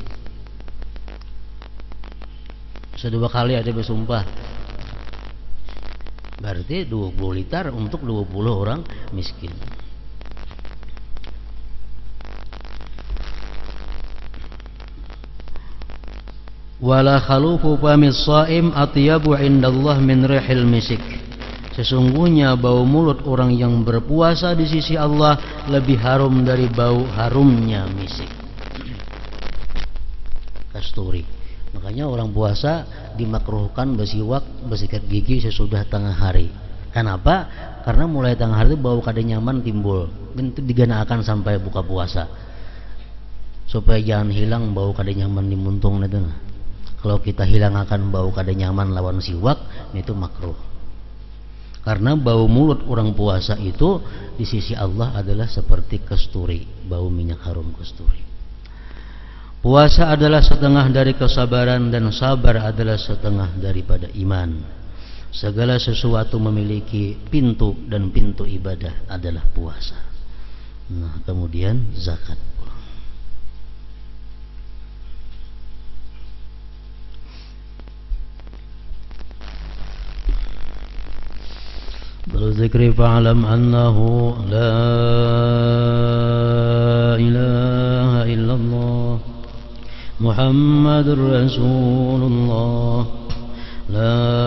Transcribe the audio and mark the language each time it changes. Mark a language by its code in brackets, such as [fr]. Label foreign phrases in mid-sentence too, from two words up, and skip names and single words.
[id] 2 kali ada bersumpah berarti 20 liter untuk 20 orang miskin. [ar] ولخلوف فم الصائم أطيب عند الله من ريح المسك. [id] Sesungguhnya bau mulut orang yang berpuasa di sisi Allah lebih harum dari bau harumnya misik, kasturi. Makanya orang puasa dimakruhkan bersiwak, bersikat gigi sesudah tengah hari. Kenapa? Karena mulai tengah hari itu [bjn] bau kada nyaman [id] timbul. Itu diganakan sampai buka puasa, supaya jangan hilang [bjn] bau kada nyaman di muntung [id] itu. Kalau kita hilangkan bau [bjn] kada nyaman lawan siwak, [id] itu makruh. Karena bau mulut orang puasa itu di sisi Allah adalah seperti kasturi, bau minyak harum kasturi. Puasa adalah setengah dari kesabaran dan sabar adalah setengah daripada iman. Segala sesuatu memiliki pintu dan pintu ibadah adalah puasa. Nah, kemudian zakat. [ar] بالذكر فاعلم أنه لا إله إلا الله محمد رسول الله لا